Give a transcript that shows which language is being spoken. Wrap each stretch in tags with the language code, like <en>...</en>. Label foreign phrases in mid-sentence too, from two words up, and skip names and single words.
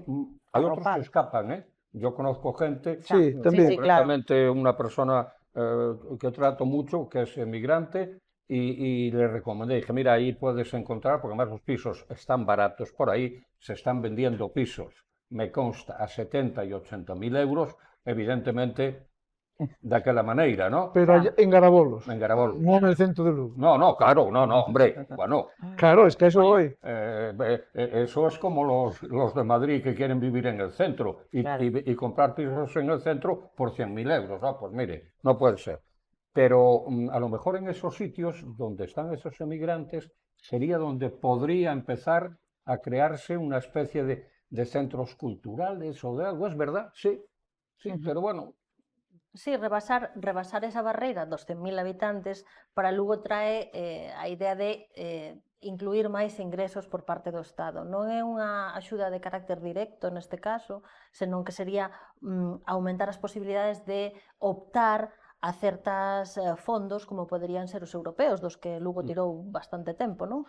<es>Hay otros que escapan, ¿eh? Yo conozco gente, concretamente una persona que trato mucho, que es emigrante, y le recomendé, dije, mira, ahí puedes encontrar, porque además los pisos están baratos, por ahí se están vendiendo pisos, me consta, a 70 y 80.000 euros, evidentemente,</es> <gl>daquela maneira, ¿no?</gl> <es>Pero en Garabolos. En Garabolos. Non en el centro de Lugo. No, claro, no, hombre, bueno. Claro, es que eso hoy. Eso es como los de Madrid que quieren vivir en el centro y comprar pisos en el centro por 100.000 euros. No, pues mire, no puede ser. Pero a lo mejor en esos sitios donde están esos emigrantes sería donde podría empezar a crearse una especie de centros culturales o de algo, ¿es verdad? Sí, pero bueno. Sí,</es> <gl>rebasar esa barreira dos 100.000 habitantes para Lugo trae a idea de incluir máis ingresos por parte do Estado. Non é unha axuda de carácter directo neste caso, senón que sería aumentar as posibilidades de optar a certas fondos como poderían ser os europeos, dos que Lugo tirou bastante tempo, non?</gl>